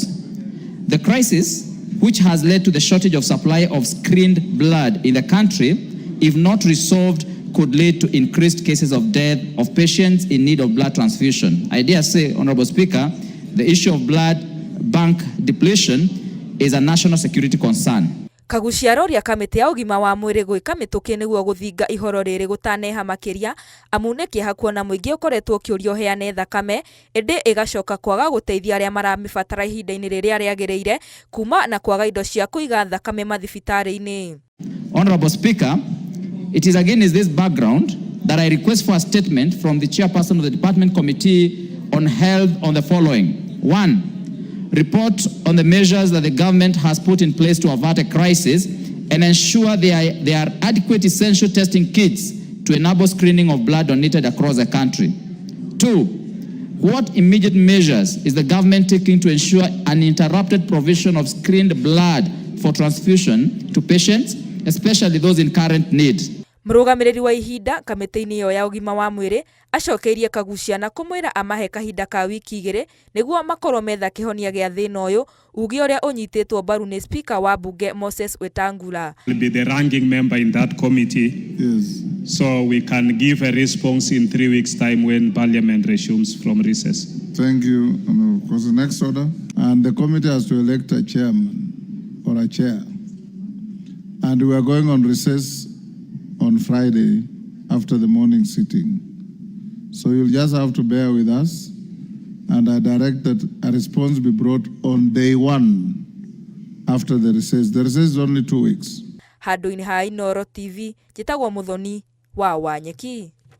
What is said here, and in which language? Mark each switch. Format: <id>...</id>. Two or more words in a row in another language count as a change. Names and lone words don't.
<en>The crisis, which has led to the shortage of supply of screened blood in the country, if not resolved, could lead to increased cases of death of patients in need of blood transfusion. I dare say, Honorable Speaker, the issue of blood bank depletion is a national security concern.</en> <ki>Kagucia aroria kamĩtĩ ya ũgima wa mwĩrĩ gwĩka mĩtũkĩ nĩguo gũthinga ihoro rĩrĩ gũtaneha makĩria, amu nĩ kĩeha kuona mũingĩ ũkoretwo ũkĩũrio heane thakame ĩndĩ ĩgacoka kwaga gũteithia arĩa maramĩbatara ihinda-inĩ rĩrĩa rĩagĩrĩire kuma na kwaga indo cia kũiga thakame mathibitarĩ-inĩ.</ki> <en>Honorable Speaker, it is against this background that I request for a statement from the chairperson of the Department Committee on Health on the following. 1. Report on the measures that the government has put in place to avert a crisis and ensure there are adequate essential testing kits to enable screening of blood donated across the country. 2. What immediate measures is the government taking to ensure uninterrupted provision of screened blood for transfusion to patients, especially those in current need?</en> <ki>Mũrũgamĩrĩri wa ihinda kamĩtĩ-inĩ ĩyo ya ũgima wa mwĩrĩ acokeirie Kagucia na kũmwĩra amahe kahinda ka wiki 2 nĩguo makorwo metha kĩhonia gĩa thĩna ũyũ, uge ũrĩa ũnyitĩtwo mbaru nĩ Speaker wa mbunge Moses Wetangula.</ki> <en>Will be the ranking member in that committee. Yes. So we can give a response in 3 weeks' time when Parliament resumes from recess. Thank you. And of course, the next order. And the committee has to elect a chairman or a chair. And we are going on recess on Friday after the morning sitting. So you'll just have to bear with us, and I direct that a response be brought on day 1 after the recess. The recess is only 2 weeks.</en> <ki>Handũ-inĩ ha Inooro TV, njĩtagwo Mũthoni wa Wanyeki.</ki>